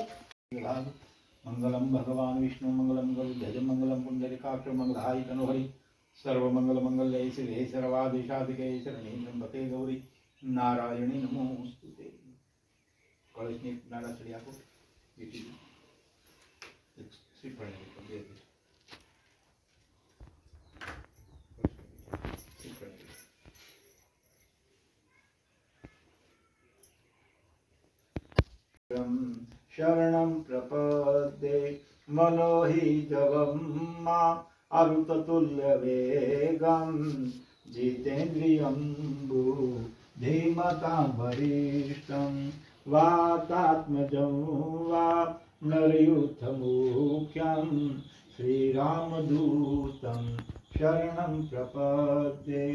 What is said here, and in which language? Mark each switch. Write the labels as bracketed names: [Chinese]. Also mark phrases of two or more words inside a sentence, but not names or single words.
[Sanskrit] મંગલમ ભગવાન વિષ્ણુ મંગલમ ગરુડધજ મંગલમ પુંડરીકાક્ષ મંગલાય તનોહરી સર્વ મંગલ મંગલ્ય શ્રી સર્વાદિશાધિકે શરણી ત્રંબકે ગૌરી નારાયણી નમોસ્તુતે. [Gujarati] કળશની નાના ચડી આપો. [Sanskrit] શ્રીફળ शरणं प्रपद्ये मनो हि जवं मा अरुततुल्यवेगं जितेन्द्रियं बुद्धिमतां वरिष्ठं वातात्मजं वा नरयूथमुख्यं श्रीरामदूतं शरणं प्रपद्ये.